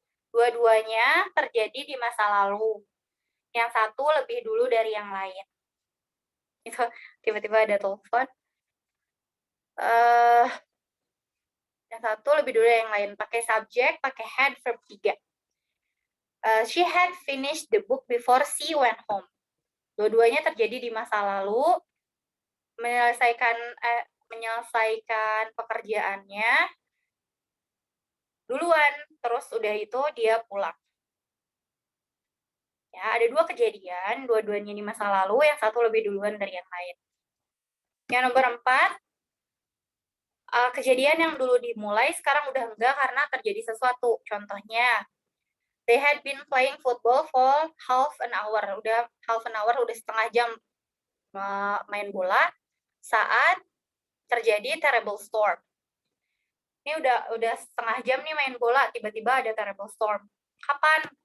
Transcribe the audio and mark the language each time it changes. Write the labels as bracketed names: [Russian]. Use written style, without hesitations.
[Indonesian] Dua-duanya terjadi di masa lalu. Yang satu lebih dulu dari yang lain. Itu tiba-tiba ada telepon. Yang satu lebih dulu dari yang lain. Pakai subjek, pakai had, verb 3. [English] She had finished the book before she went home. [Indonesian] Dua-duanya terjadi di masa lalu. Menyelesaikan pekerjaannya duluan, terus udah itu dia pulang. Ya, ada 2 kejadian, dua-duanya di masa lalu, yang satu lebih duluan dari yang lain. Yang nomor 4, kejadian yang dulu dimulai sekarang udah enggak karena terjadi sesuatu. Contohnya, [English] they had been playing football for half an hour. [Indonesian] Udah setengah jam main bola saat terjadi terrible storm. Ini udah setengah jam nih main bola, tiba-tiba ada terrible storm. Kapan?